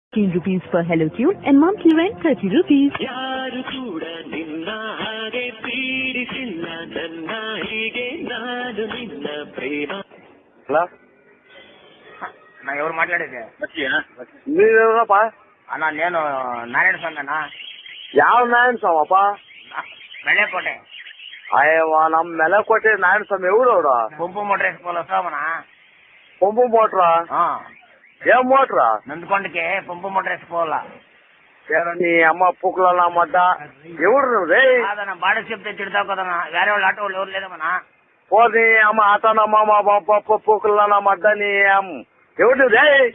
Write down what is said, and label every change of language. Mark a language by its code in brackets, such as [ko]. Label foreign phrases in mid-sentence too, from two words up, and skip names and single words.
[en] rupees per Hello Tune and monthly rent 30 rupees. [kn] ಯಾರು ಕೂಡ ನಿನ್ನ ಹಾಗೆ ಪೀಡಿಸಿಲ್ಲ ನನ್ನ ಹೀಗೆ ನಾನು ನಿನ್ನ ಪ್ರೇಮ. [te] హలో నా ఎవరు మాట్లాడేది? మీరెవరప్ప? అన్నా నేను నారాయణ స్వామి అన్నా. [kn] ಯಾವ ನಾರಾಯಣ ಸ್ವಾಮಿ ಅಪ್ಪ? ಬೆಳೆಕೋಟೆ. ಅಯ್ಯವ್ವ ನಮ್ಮ ಮೆಲಕೋಟೆ ನಾರಾಯಣ ಸ್ವಾಮಿ ఎవరు ಅವರ? [te] పంపు మోటార్ వేసుకోవాలి వస్తామన్నా. పంపు మోటరా? ఏం మోటరా? నందుకొండకి పంపు మోటార్ వేసుకోవాలా. నీ అమ్మ పుక్కుల మడ్డ ఎవరు నువ్వు రే? అదన్నా బాడీ చెప్తే తిడతావు కదన్నా. వేరే వాళ్ళు ఆటో వాళ్ళు ఎవరు లేదమ్మన్నా. ఓ నీ అమ్మ ఆటోనమ్మ పుక్కుల మడ్డ నీ ఎవరు నువ్వు రే?